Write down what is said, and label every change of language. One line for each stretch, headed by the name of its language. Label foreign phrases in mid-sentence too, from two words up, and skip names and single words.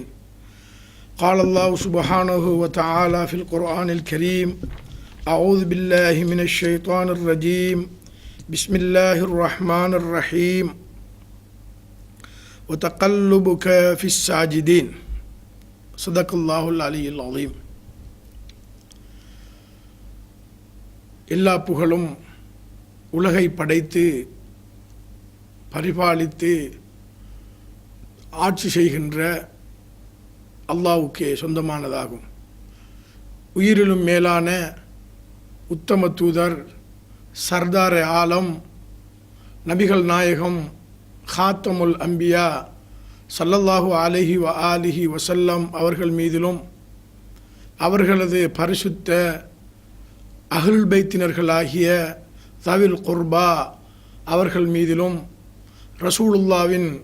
Arabic: قال الله سبحانه وتعالى في القرآن الكريم: أعوذ بالله من الشيطان الرجيم بسم الله الرحمن الرحيم وتقلبك في الساجدين صدق الله العلي العظيم.
Tamil: எல்லா புகழும் உலகை படைத்து பரிபாலித்து ஆட்சி செய்கின்ற அல்லாஹ்வுக்கே சொந்தமானதாகும். உயிரிலும் மேலான உத்தம தூதர் சர்தார் ஆலம் நபிகள் நாயகம்
Arabic: خاتم الأنبياء صلى الله عليه وآله وسلم
Tamil: அவர்கள் மீதிலும் அவர்களது பரிசுத்த அஹ்லுல் பைத்தினர்களாகிய
Arabic: ذوي القربى
Tamil: அவர்கள் மீதிலும் ரசூலுல்லாவின்